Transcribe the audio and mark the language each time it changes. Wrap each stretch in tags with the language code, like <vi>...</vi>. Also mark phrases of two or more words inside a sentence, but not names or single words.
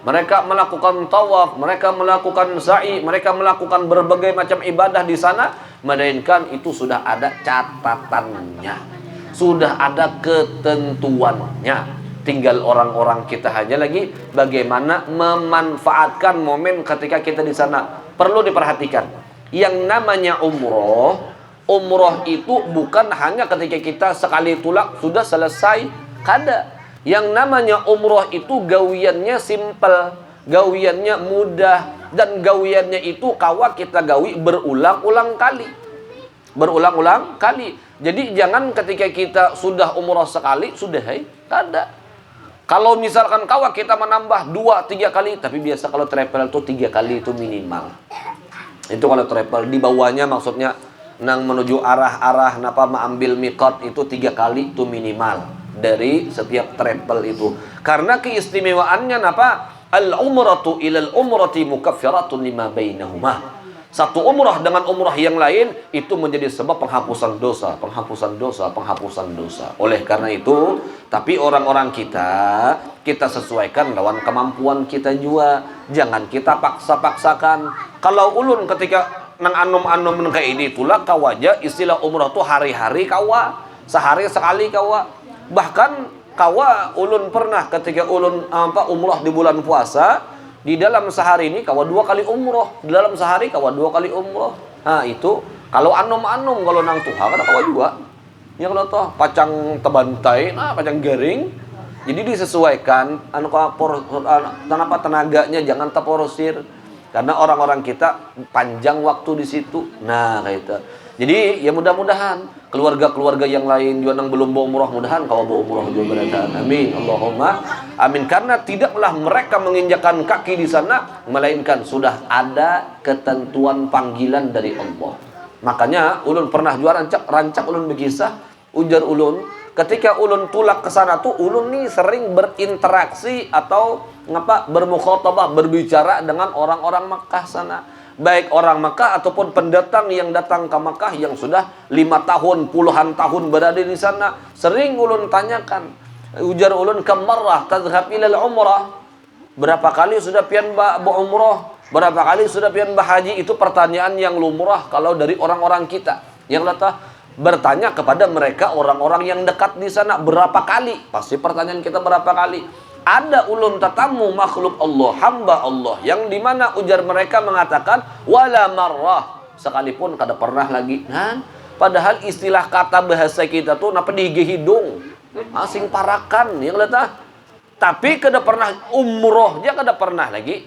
<id>Mereka melakukan tawaf, mereka melakukan sa'i, mereka melakukan berbagai macam ibadah di sana, melainkan itu sudah ada catatannya, sudah ada ketentuannya. Tinggal orang-orang kita hanya lagi bagaimana memanfaatkan momen ketika kita di sana.</id> <bjn>Perlu diperhatikan, yang namanya umroh itu bukan hanya ketika kita sekali tulak sudah selesai. Kada. Yang namanya umroh itu gawiannya simpel, gawiannya mudah, dan gawiannya itu kawa kita gawi berulang-ulang kali. Jadi jangan ketika kita sudah umroh sekali sudah kada. Kalau misalkan kawa kita menambah 2-3 kali, tapi biasa kalau travel itu 3 kali itu minimal. Itu kalau travel, di bawahnya maksudnya nang menuju arah-arah napa mengambil miqat itu 3 kali itu minimal dari setiap travel itu. Karena keistimewaannya napa?</bjn> <ar>العمرة إلى العمرة مكفرة لما بينهما.</ar> <id>Satu umrah dengan umrah yang lain itu menjadi sebab penghapusan dosa.</id> <bjn>Oleh karena itu, tapi orang-orang kita sesuaikan lawan kemampuan kita juga. Jangan kita paksa-paksakan. Kalau ulun ketika nang anom-anom kayak ini itulah kawaja istilah umrah tuh hari-hari kawa, sehari sekali kawa. Bahkan kawa ulun pernah ketika ulun umrah di bulan puasa, di dalam sehari ini kawa 2 kali umroh, di dalam sehari kawa 2 kali umroh. Nah itu kalau anom-anom, kalau nang tuha kada kawa juga. Ya kalau toh pacang tebantai, pacang garing, Jadi disesuaikan tanpa tenaganya, jangan terporsir. Karena orang-orang kita panjang waktu di situ. Nah, kayak itu. Jadi ya mudah-mudahan keluarga-keluarga yang lain juga yang belum berumrah, mudahan kalau berumrah juga berada. Amin.</bjn> <ar>اللهم آمين.</ar> <id>Karena tidaklah mereka menginjakan kaki di sana melainkan sudah ada ketentuan panggilan dari Allah.</id> <bjn>Makanya ulun pernah jual rancak ulun berkisah, ujar ulun, ketika ulun tulak ke sana tuh ulun nih sering berinteraksi atau bermukhatabah, berbicara dengan orang-orang Makkah sana. Baik orang Makkah ataupun pendatang yang datang ke Makkah yang sudah 5 tahun, puluhan tahun berada di sana. Sering ulun tanyakan, ujar ulun,</bjn> <ar>كم مرة تذهب إلى العمرة?</ar> <bjn>Berapa kali sudah pian berumrah? Berapa kali sudah pian berhaji? Itu pertanyaan yang lumrah kalau dari orang-orang kita yang datang bertanya kepada mereka orang-orang yang dekat di sana, berapa kali? Pasti pertanyaan kita berapa kali? Ada ulun tetamu makhluk Allah, hamba Allah, yang dimana ujar mereka mengatakan</bjn> <ar>ولا مرة,</ar> <bjn>sekalipun kada pernah lagi. Kan? Padahal istilah kata bahasa kita tuh napa di hidung, asing parakan, yang lihat. Tapi kada pernah umrohnya, kada pernah lagi.</bjn>